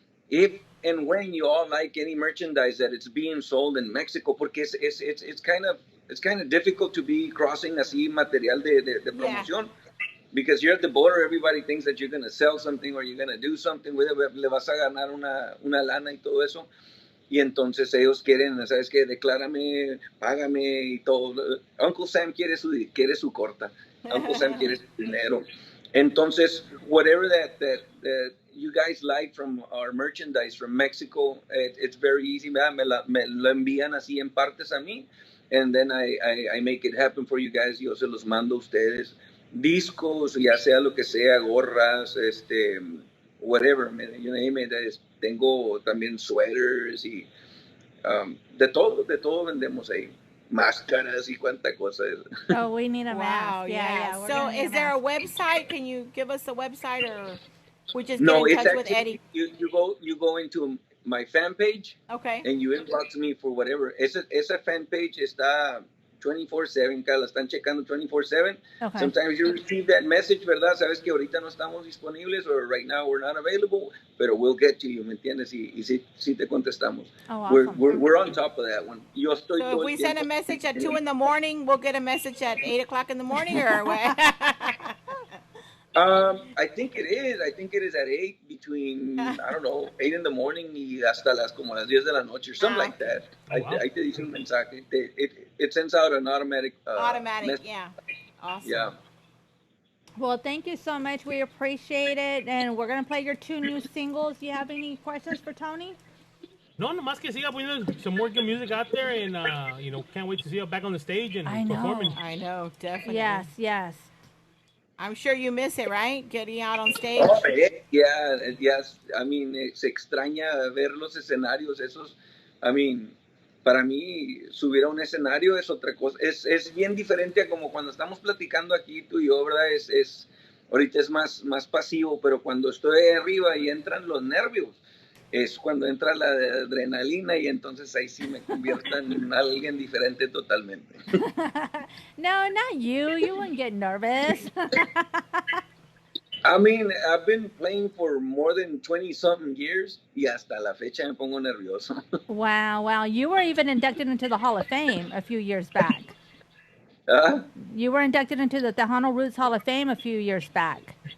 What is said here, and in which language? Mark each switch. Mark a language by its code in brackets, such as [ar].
[en] If and when you all like any merchandise that it's being sold in Mexico, porque it's kind of difficult to be crossing [es] así material de promoción. [en] Yeah. Because you're at the border, everybody thinks that you're going to sell something or you're going to do something with it, [es] le vas a ganar una lana y todo eso. Y entonces ellos quieren, ¿sabes qué? Declárame, págame y todo. Uncle Sam quiere su corta. Uncle Sam quiere su dinero. [en] Entonces, whatever that you guys like from our merchandise from Mexico, it's very easy. [es] Me lo envían así en partes a mí. [en] And then I make it happen for you guys. [es] Yo se los mando a ustedes. Discos, ya sea lo que sea, gorras, whatever, [en] you name it. [es] Tengo también sweaters y de todo vendemos ahí. Máscaras y cuánta cosa es. [en] Oh, we need a mask. Wow, yeah. So is there a website? Can you give us a website, or we just get in touch with Eddie? You go into my fan page. Okay. And you inbox me for whatever. [es] Esa fan page está 24/7, la están checando 24/7. [en] Okay. Sometimes you receive that message, ¿verdad? [es] Sabes que ahorita no estamos disponibles, [en] or right now we're not available, pero we'll get to you, [es] ¿me entiendes? Y sí te contestamos. [en] Oh, awesome. We're on top of that one. So if we send a message at 2 a.m, we'll get a message at 8 o'clock in the morning, or what? I think it is. I think it is at 8, between, I don't know, 8 in the morning [es] y hasta como las 10 de la noche, [en] or something like that. Oh, wow. [es] Ahí te dice un mensaje. [en] It sends out an automatic message. Yeah. Awesome. Yeah. Well, thank you so much. We appreciate it. And we're going to play your 2 new singles. Do you have any questions for Tony? [es] No, nomás que siga poniendo [en] some more good music out there, and, can't wait to see you back on the stage and performing. I know, definitely. Yes. I'm sure you miss it, right? Getting out on stage. Oh, yeah, yes. [es] Se extraña ver los escenarios esos. Para mí, subir a un escenario es otra cosa. Es bien diferente a como cuando estamos platicando aquí tú y yo, ¿verdad? Ahorita es más pasivo, pero cuando estoy arriba y entran los nervios, es cuando entra la adrenalina y entonces ahí sí me convierto en alguien diferente totalmente. [en] No, not you. You wouldn't get nervous. I've been playing for more than 20-something years [es] y hasta la fecha me pongo nervioso. [en] Wow. You were even inducted into the Hall of Fame a few years back. You were inducted into the Tejano Roots Hall of Fame a few years back.